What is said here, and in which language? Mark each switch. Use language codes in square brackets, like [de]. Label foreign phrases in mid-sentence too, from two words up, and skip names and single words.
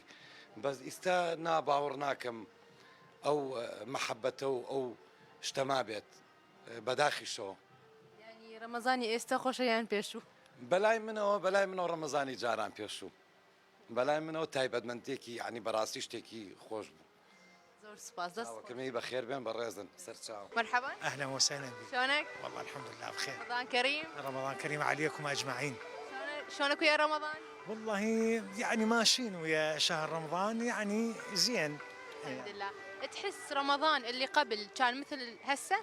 [ckb] بەس ئیستا باوەڕ ناکەم ئەو مەحەبەتە و ئەو شتەما بێت بەداخیشەوە. ینی ڕەمەزانی ئێستا خۆشە یان پێشوو؟ بەلای منەوە ڕەمەزانی جاران پێشوو، بەلای منەوە تایبەتمەندێکی یعنی بەڕاستی شتێکی خۆش بوو. زۆر سوپاس. دەستکەمی بەخێر بێن بەڕێزن سەرچاو. [ar] مرحبا. اهلا وسهلا بك. شلونك؟ والله الحمد لله بخير. رمضان كريم. رمضان كريم عليكم اجمعين. شلونك ويا رمضان؟ والله يعني ماشيين ويا شهر رمضان يعني زين. الحمد لله. تحس رمضان اللي قبل كان مثل هسه؟